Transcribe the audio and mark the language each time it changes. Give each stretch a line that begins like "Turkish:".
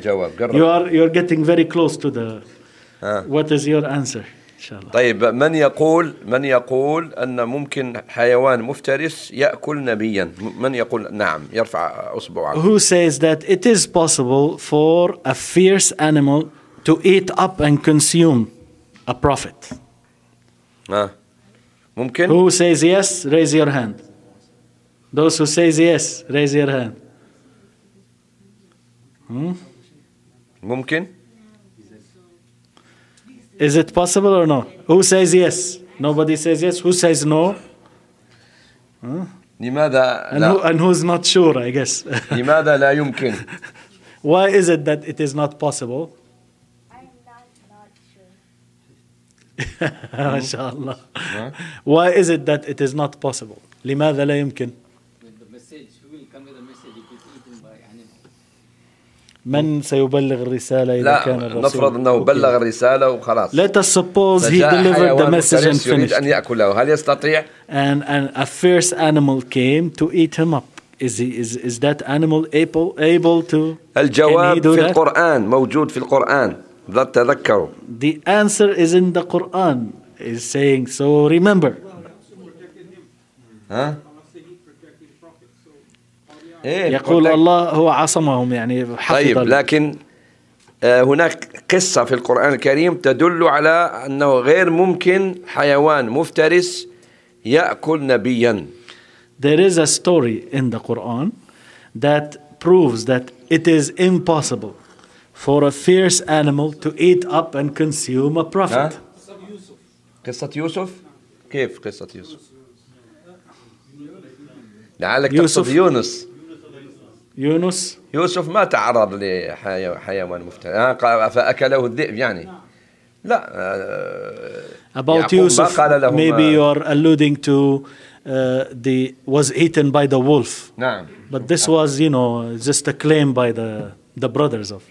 English: You're getting very close to the. What is your answer? Inshallah.
Arabic: طيب من يقول أن ممكن حيوان مفترس يأكل نبيا من يقول نعم يرفع أصبعه.
English: Who says that it is possible for a fierce animal to eat up and consume a prophet?
Arabic: ممكن.
English: Who says yes? Raise your hand. Those who says yes, raise your hand.
Arabic: ممكن.
English: Is it possible or no? Who says yes? Nobody says yes. Who says no?
Arabic: لماذا
English: and who's not sure, I guess.
Arabic: لماذا لا يمكن.
English: Why is it that it is not possible? I'm not sure.
Arabic: ما شاء الله.
English: Why is it that it is not possible?
Arabic: لماذا لا يمكن. من سيبلغ الرسالة إذا كان الرسول؟ لا نفرض أنه بلغ الرسالة وخلاص.
English: Let us suppose he delivered the message and finished.
Arabic: يريد أن يأكله هل يستطيع؟
English: And a fierce animal came to eat him up. Is that animal able to?
Arabic: الجواب في القرآن موجود في القرآن. تذكروا.
English: The answer is in the Quran. Is saying so. Remember.
Arabic: يقول الله هو عصمهم يعني حفظ طيب لكن هناك قصة في القرآن الكريم تدل على أنه غير ممكن حيوان مفترس يأكل نبيا.
English: There is a story in the Quran that proves that it is impossible for a fierce animal to eat up and consume a prophet.
Arabic: قصة يوسف. كيف قصة يوسف؟ لعلك تقصد يونس. يونس. يوسف ما تعرض لحيوان مفترس فأكله الذئب يعني. لا.
English: About Yusuf, maybe you are alluding to the was eaten by the wolf.
Arabic: نعم.
English: But this was, you know, just a claim by the brothers of.